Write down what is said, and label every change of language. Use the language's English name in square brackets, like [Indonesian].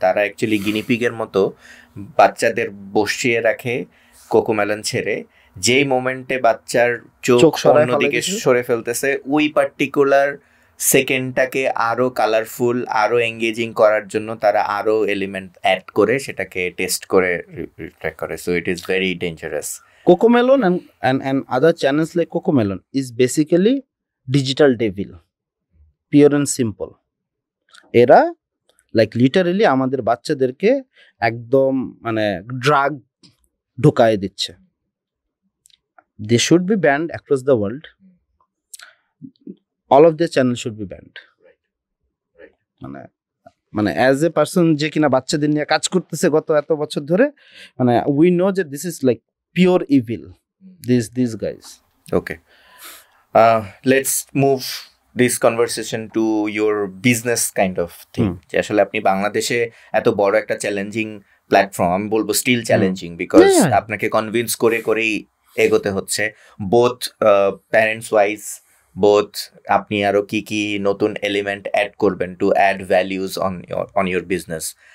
[Bangla] তারা অ্যাকচুয়ালি গিনিপিগের মতো বাচ্চাদের বসিয়ে রাখে কোকোমেলন ছেড়ে, যেই মোমেন্টে বাচ্চার চোখ অন্যদিকে সরে ফেলতেছে ওই পার্টিকুলার সেকেন্ডটাকে আরো কালারফুল, আরো এঙ্গেজিং করার জন্য তারা আরো এলিমেন্ট অ্যাড করে সেটাকে টেস্ট করে রিফ্লেক্ট করে। [English] So it is very dangerous. Cocomelon and other channels like Cocomelon is basically digital devil, pure and simple. [Bangla] এরা লাইক লিটারেলি আমাদের বাচ্চাদেরকে একদম মানে ড্রাগ ঢুকায় দিচ্ছে। [English] They should be banned across the world. All of their channels should be banned. [Bangla] মানে [English] as a person [Bangla] যে কিনা বাচ্চাদের নিয়ে কাজ করতেছে গত এত বছর ধরে, মানে [English] we know [Bangla] যে [English] This is like pure evil, these guys. Okay, let's move this conversation to your business kind of thing. [Bangla] যে আসলে আপনি বাংলাদেশে এত বড় একটা চ্যালেঞ্জিং প্ল্যাটফর্ম, আমি বলবো স্টিল চ্যালেঞ্জিং, বিকজ আপনাকে কনভিন্স করেই এগোতে হচ্ছে, বোথ প্যারেন্টস ওয়াইজ, বোথ আপনি আরো কি নতুন এলিমেন্ট অ্যাড করবেন [English] To add values on your business.